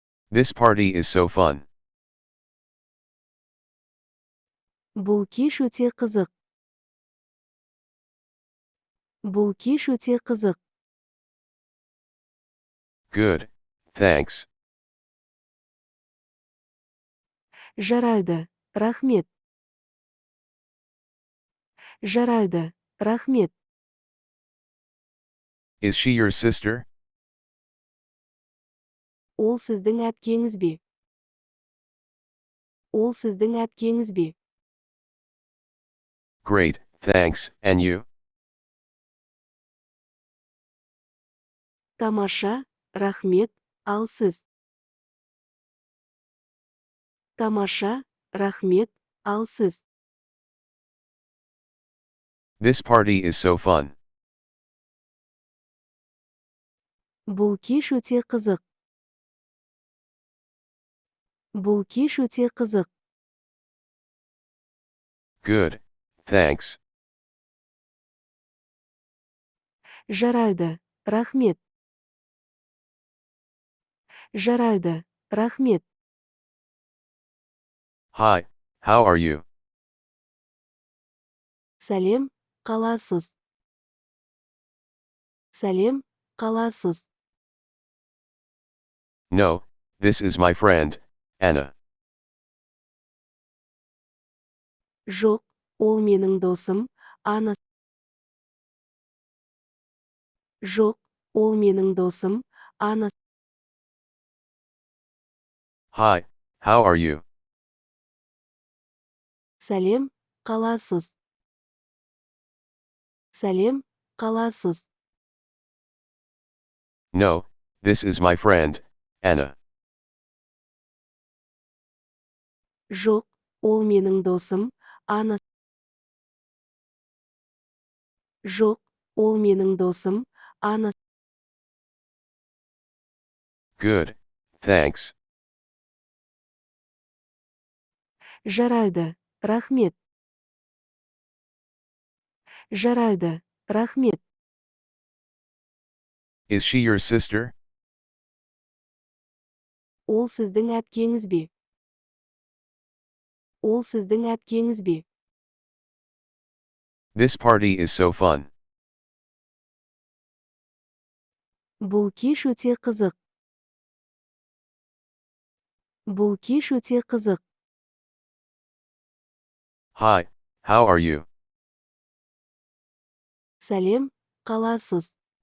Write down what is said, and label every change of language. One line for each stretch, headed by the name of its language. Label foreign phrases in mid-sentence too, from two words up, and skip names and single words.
English: This party is so fun.
Kazakh: Бұл кеш өте қызық. Бұл кеш өте қызық.
English: Good, thanks.
Kazakh: Жарайды, рахмет. Жарайды, рахмет.
English: Is she your sister?
Kazakh: Ол сіздің әпкеңіз бе? Ол сіздің әпкеңіз бе?
English: Great, thanks, and you?
Kazakh: Тамаша, рахмет, ал сіз? Тамаша, рахмет, ал сіз?
English: This party is so fun.
Kazakh: Бұл кеш өте қызық. Бұл кеш өте қызық.
English: Good, thanks.
Kazakh: Жарайды, рахмет. Жарайды, рахмет.
English: Hi, how are you?
Kazakh: Сәлем, қаласыз? Сәлем, қаласыз?
English: No, this is my friend, Anna.
Kazakh: Жоқ, ол менің досым, Ана. Жоқ, ол менің досым, Ана.
English: Hi, how are you?
Kazakh: Сәлем, қаласыз? Сәлем, қаласыз?
English: No, this is my friend, Anna.
Kazakh: Жоқ, ол менің досым, Ана. Жоқ, ол менің досым, Ана.
English: Good, thanks.
Kazakh: Жарайды, рахмет. Жарайды, рахмет.
English: Is she your sister?
Kazakh: Ол сіздің әпкеңіз бе? Ол сіздің әпкеңіз бе?
English: This party is so fun.
Kazakh: Бұл кеш өте қызық. Бұл кеш өте қызық.
English: Hi, how are you?
Kazakh: Сәлем, қаласыз?